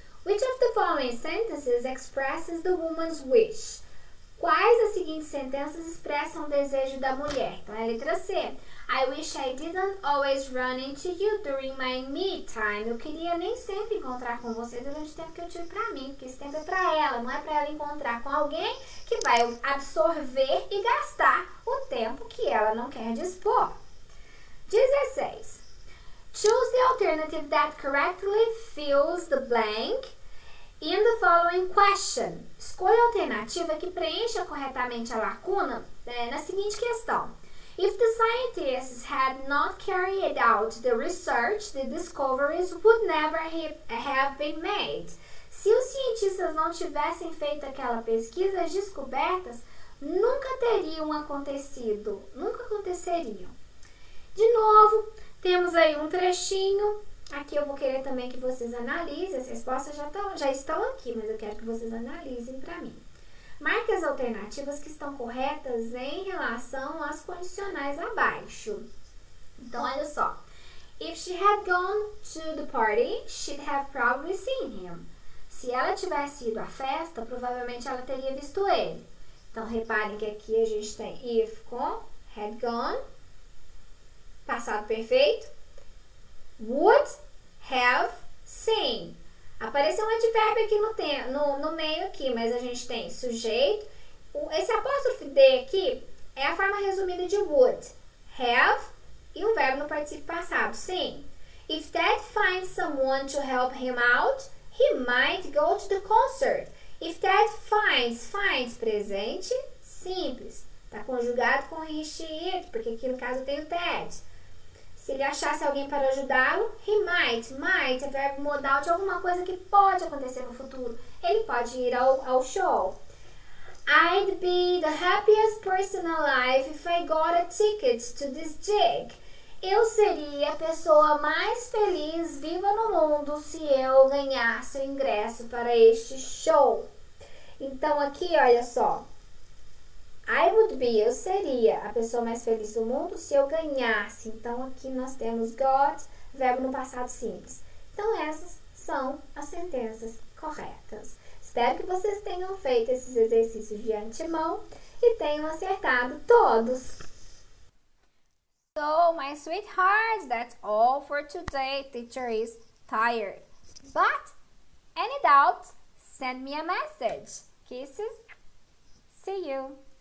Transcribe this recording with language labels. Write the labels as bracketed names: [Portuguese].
[English] Which of the following sentences expresses the woman's wish? [Portuguese] Quais das seguintes sentenças expressam o desejo da mulher? Então, é a letra C. [English] I wish I didn't always run into you during my me time. [Portuguese] Eu queria nem sempre encontrar com você durante o tempo que eu tiro pra mim, porque esse tempo é pra ela, não é pra ela encontrar com alguém que vai absorver e gastar o tempo que ela não quer dispor. 16. [English] Choose the alternative that correctly fills the blank in the following question. [Portuguese] Escolha a alternativa que preencha corretamente a lacuna na seguinte questão. [English] If the scientists had not carried out the research, the discoveries would never have been made. [Portuguese] Se os cientistas não tivessem feito aquela pesquisa, as descobertas nunca teriam acontecido, nunca aconteceriam. De novo, temos aí um trechinho. Aqui eu vou querer também que vocês analisem, as respostas já estão aqui, mas eu quero que vocês analisem para mim. Marque as alternativas que estão corretas em relação às condicionais abaixo. Então, olha só. [English] If she had gone to the party, she'd have probably seen him. [Portuguese] Se ela tivesse ido à festa, provavelmente ela teria visto ele. Então, reparem que aqui a gente tem if com had gone, passado perfeito, would have seen. Apareceu um advérbio aqui no meio aqui, mas a gente tem sujeito. Esse apóstrofe D aqui é a forma resumida de would. Have e um verbo no particípio passado, sim. [English] If Ted finds someone to help him out, he might go to the concert. If Ted finds, [Portuguese] presente simples. Tá conjugado com he, she, it, porque aqui no caso tem o Ted. Se ele achasse alguém para ajudá-lo, he might é verbo modal de alguma coisa que pode acontecer no futuro. Ele pode ir ao show. [English] I'd be the happiest person alive if I got a ticket to this gig. [Portuguese] Eu seria a pessoa mais feliz viva no mundo se eu ganhasse o ingresso para este show. Então aqui, olha só. Eu seria a pessoa mais feliz do mundo se eu ganhasse. Então aqui nós temos got, verbo no passado simples. Então essas são as sentenças corretas. Espero que vocês tenham feito esses exercícios de antemão e tenham acertado todos. [English] So, my sweethearts, that's all for today. Teacher is tired. But, any doubts, send me a message. Kisses. See you.